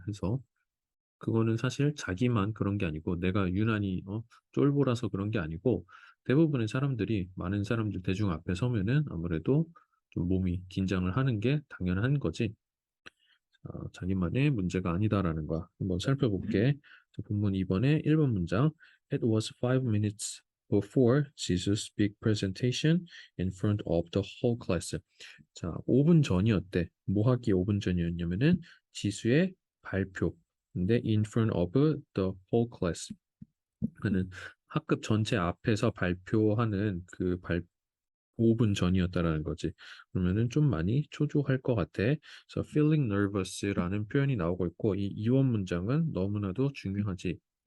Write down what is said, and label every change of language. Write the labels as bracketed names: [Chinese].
[Korean] 그래서 그거는 사실 자기만 그런 게 아니고 내가 유난히 쫄보라서 그런 게 아니고 대부분의 사람들이 많은 사람들 대중 앞에 서면은 아무래도 좀 몸이 긴장을 하는 게 당연한 거지. 자기만의 문제가 아니다라는 거 한번 살펴볼게. 자, 본문 2번에 1번 문장. [English] It was 5 minutes before Jesus' big presentation in front of the whole class. [Korean] 자, 5분 전이었대. 뭐 하기에 5분 전이었냐면은 지수의 발표. [English] 근데 in front of the whole class. [Korean] 하는 학급 전체 앞에서 발표하는 그 5분 전이었다라는 거지. 그러면은 좀 많이 초조할 것 같아. 그래서 [English] feeling nervous [Korean] 라는 표현이 나오고 있고 이 이원 문장은 너무나도 중요하지.